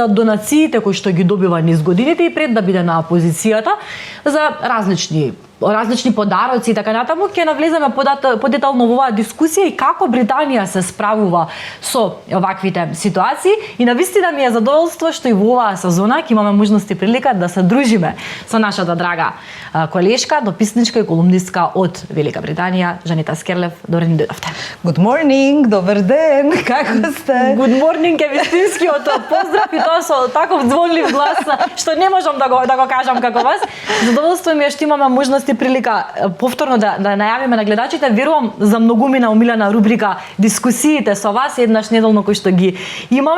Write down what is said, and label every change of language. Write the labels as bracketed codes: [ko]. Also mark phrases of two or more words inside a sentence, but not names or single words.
[mk] донациите кои што ги добива низ годините и пред да биде на опозицијата за различни подароци и така натаму, ќе навлеземе подетално во оваа дискусија и како Британија се справува со оваквите ситуации и навистина ми е задоволство што и во оваа сезона ќе имаме можност и прилика да се дружиме со нашата драга колешка, дописничка и колумнистка од Велика Британија, Жанита Скерлев. Добре ни дојдовте. [en] Good morning, [mk] добар ден, како сте? [en] Good morning [mk] е вистинскиот поздрав и тоа со таков звонлив глас што не можам да го кажам како вас. Задоволство ми е што имаме можност и прилика повторно да најавиме на гледачите. Верувам за многумина омилена рубрика дискусиите со вас еднаш неделно кои што ги имаме.